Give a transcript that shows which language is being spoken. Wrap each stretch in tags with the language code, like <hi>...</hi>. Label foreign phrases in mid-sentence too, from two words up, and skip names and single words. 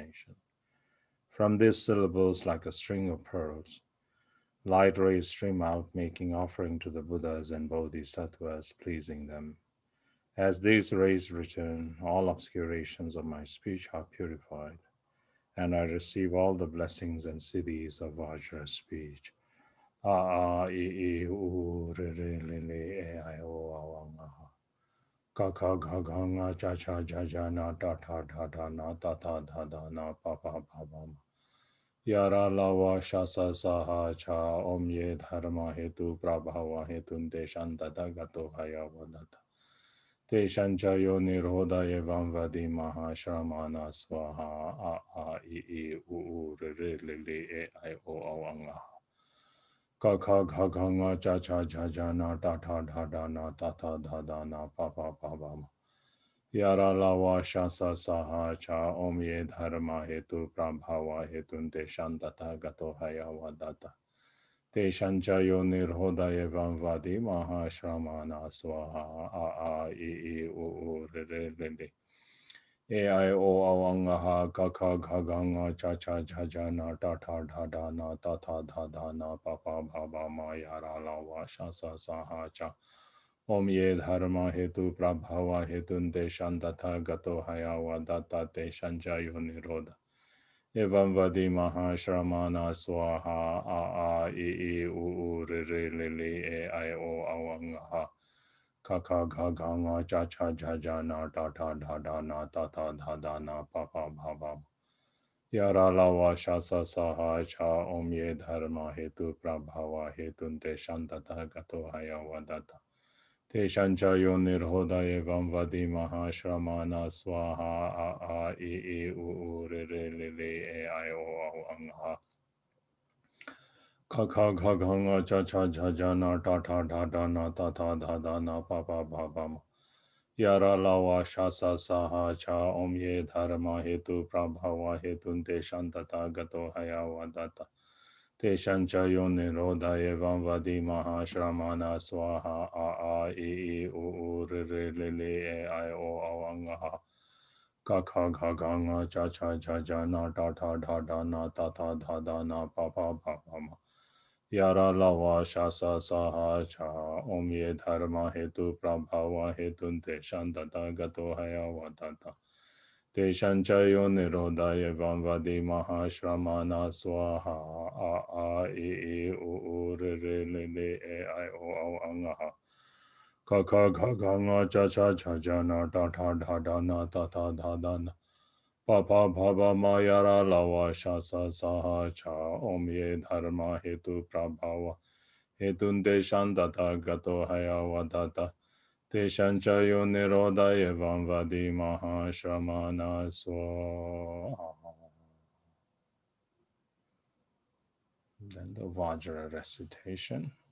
<en>From these syllables, like a string of pearls, Light rays stream out, making offering to the Buddhas and Bodhisattvas, pleasing them. As these rays return, all obscurations of my speech are purified, and I receive all the blessings and siddhis of Vajra speech.</en> <sa>A a I I U re re le le e I O A Wa Nga Ha. Ka ka ga ga nga cha cha ja ja na ta ta da da na ta ta da da na pa pa pa pa ma. Yara lava shasa saha cha om ye dharma hetu prabhava hetun deshan tata gato haya vadata. Deshan cha yo nirhoda evam vadi mahashramana swaha a I u re re le le e I o awanga. Ka ka ga ga nga cha cha ja ja na ta ta da da na ta ta da da na pa pa pa pa ma. Yara lava shasa saha cha om ye dharma hetu prabhava hetun deshan tata gato haya vadata. Deshan cha yo nirhoda evam vadi mahashramana swaha a I u re re le le. E I o awanga ha ka ka ga ga nga cha cha ja ja na ta ta da da na ta ta da da na pa pa ba ba ma yara lava shasa saha cha. Om ye dharma hetu prabhava hetun deshan tata gato haya vadata deshan jayo nirodha. Evam vadi mahashramana swaha a I u re re le le e I o awangaha. Ka ka ga ga nga cha cha ja ja na ta ta da da na ta ta da da na pa pa ba ba. Yara lava shasa saha cha om ye dharma hetu prabhava hetun deshan tata gato haya vadata. Teshan cha yo nirhoda evam vadi mahashramana swaha a I u re re le le e I o angha. Ka ka ga ga nga cha cha ja ja na ta ta da da na ta ta da da na pa pa ba ba ma. Yara lava shasa saha cha om ye dharma hetu prabhava hetun teshan tata gato haya vadata. Teshan cha yo nirodha evam vadi mahashramana swaha a I u re re le le e I o awangaha. Ka ka ga ga nga cha cha ja ja na ta ta da da na ta ta da da na pa pa pa pa ma. Yara lava shasa saha cha om ye dharma hetu prabhava hetun teshan tata gato haya vadata. Teshan cha yo nirodha evam vadi mahashramana swaha a I u re re le le e I o angaha. Ka ka ga ga nga cha cha cha ja na ta ta da da na ta ta da da na. Pa pa pa pa ma yara lava shasa saha cha om ye dharma hetu prabhava hetun deshan tata gato haya vadata. Deshan cha yo nirodha evam vadi mahashramana swaha.</sa> <en>Then the Vajra recitation.</en>